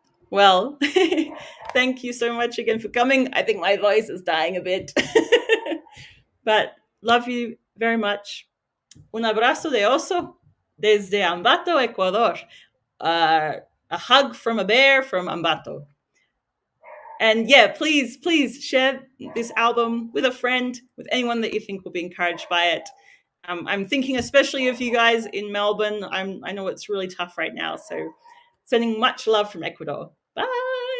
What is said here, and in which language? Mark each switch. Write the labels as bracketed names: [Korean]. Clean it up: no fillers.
[English] Well, thank you so much again for coming. I think my voice is dying a bit. But love you very much. [Spanish] Un abrazo de oso desde Ambato, Ecuador. [English] A hug from a bear from Ambato. And yeah, please share this album with a friend, with anyone that you think will be encouraged by it. I'm thinking especially of you guys in Melbourne. I know it's really tough right now. So sending much love from Ecuador. Bye.